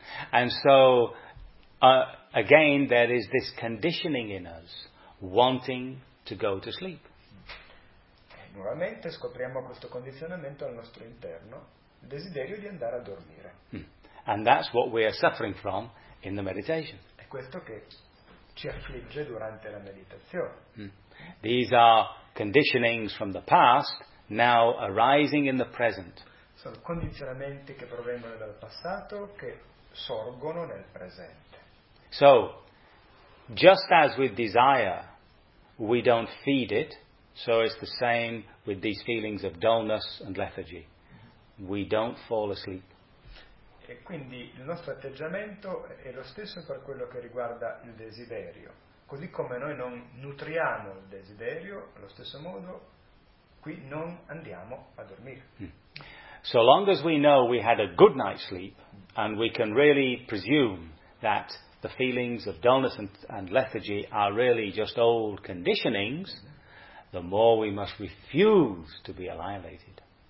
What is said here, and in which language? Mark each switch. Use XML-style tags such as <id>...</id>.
<en>And so, again, there is this conditioning in us. Wanting to go to sleep.</en> <it>E nuovamente scopriamo questo condizionamento al nostro interno, il desiderio di andare a dormire.</it> <en>And that's what we are suffering from in the meditation.</en> <it>È questo che ci affligge durante la meditazione.</it> <en>These are conditionings from the past, now arising in the present.</en> <it>Sono condizionamenti che provengono dal passato, che sorgono nel presente.</it> <en>So, just as with desire, we don't feed it, so it's the same with these feelings of dullness and lethargy. We don't fall asleep.</en> <it>E quindi il nostro atteggiamento è lo stesso per quello che riguarda il desiderio. Così come noi non nutriamo il desiderio, allo stesso modo qui non andiamo a dormire.</it> <en>So long as we know we had a good night's sleep and we can really presume that the feelings of dullness and lethargy are really just old conditionings, the more we must refuse to be annihilated.</en>